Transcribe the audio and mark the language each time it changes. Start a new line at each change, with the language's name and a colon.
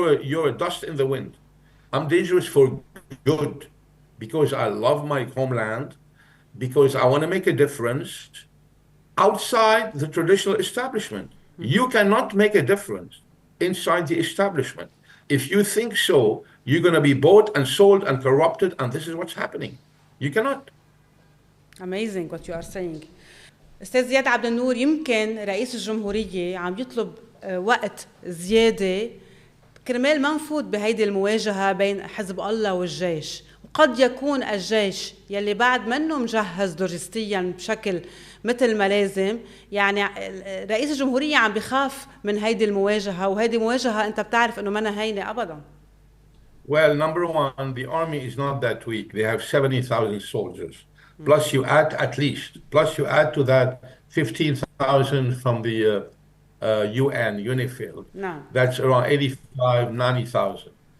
English: You're a dust in the wind. I'm dangerous for good because I love my homeland, because I want to make a difference outside the traditional establishment. You cannot make a difference inside the establishment. If you think so, you're going to be bought and sold and corrupted, and this is what's happening. You cannot. Amazing what you are saying.
Arabic: أستاذ زياد عبد النور، يمكن رئيس الجمهورية عم يطلب وقت زيادة كرمال ما نفوت بهيدي المواجهة بين حزب الله والجيش، وقد يكون الجيش يلي بعد منه مجهز لوجستيا بشكل مثل ما لازم. يعني رئيس الجمهورية عم بخاف من هيدي المواجهة، وهيدي مواجهة أنت بتعرف إنه منا هينة أبدا.
English: Well, number one, the army is not that weak. They have 70,000 soldiers. Plus you add at least, plus you add to that 15,000 from the UN, UNIFIL.
Arabic: نعم.
English: That's around 85, 90,000.